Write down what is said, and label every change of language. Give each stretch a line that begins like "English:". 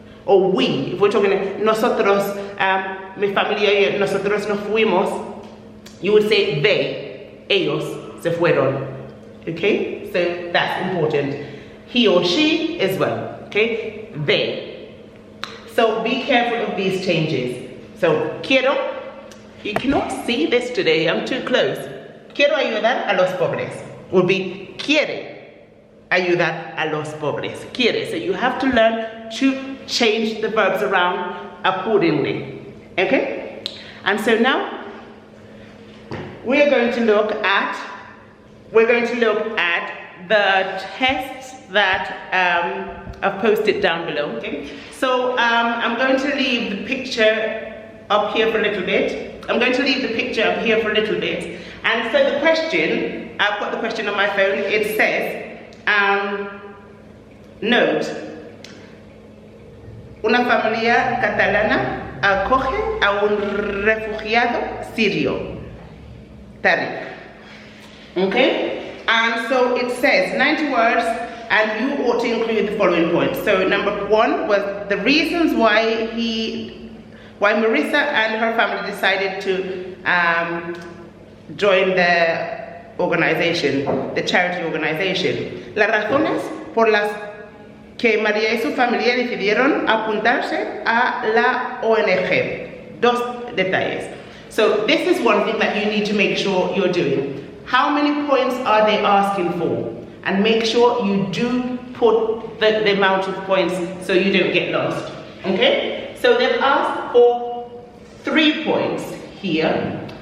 English: Or we, if we're talking nosotros,
Spanish: mi familia y nosotros nos fuimos,
English: you would say they,
Spanish: ellos se fueron.
English: Okay, so that's important. He or she as well. Okay, they. So be careful of these changes. So quiero, you cannot see this today, I'm too close.
Spanish: Quiero ayudar a los pobres
English: would be
Spanish: quiere ayudar a los pobres. Quiere.
English: So you have to learn to change the verbs around accordingly. Okay? And so now we're going to look at the tests that I've posted down below. Okay? So I'm going to leave the picture up here for a little bit. And so the question, I've got the question on my phone. It says, note,
Spanish: una familia catalana acoge a un refugiado sirio. Tariq. Okay?
English: And so it says 90 words, and you ought to include the following points. So number 1 was the reasons why Marissa and her family decided to join the organization, the charity organization.
Spanish: Las razones por las que María y su familia decidieron apuntarse a la ONG. 2 detalles.
English: So this is one thing that you need to make sure you're doing. How many points are they asking for? And make sure you do put the amount of points so you don't get lost. Okay? So they've asked for 3 points here.